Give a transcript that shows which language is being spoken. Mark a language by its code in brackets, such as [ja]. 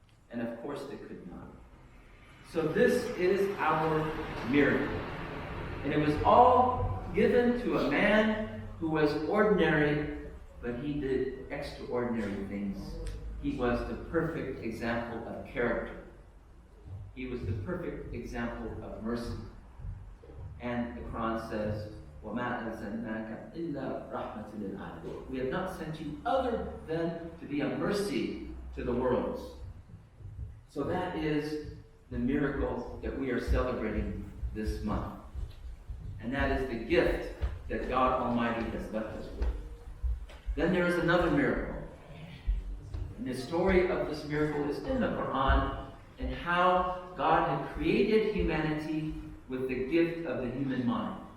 [en] And of course they could not. So this is our miracle. And it was all given to a man who was ordinary, but he did extraordinary things. He was the perfect example of character. He was the perfect example of mercy. And the Quran says, [ar] وَمَا أَرْسَلْنَاكَ إِلَّا رَحْمَةً لِلْعَالَمِينَ. [en] We have not sent you other than to be a mercy to the worlds. So that is the miracle that we are celebrating this month. And that is the gift that God Almighty has left us with. Then there is another miracle. And the story of this miracle is in the Quran, and how God had created humanity with the gift of the human mind.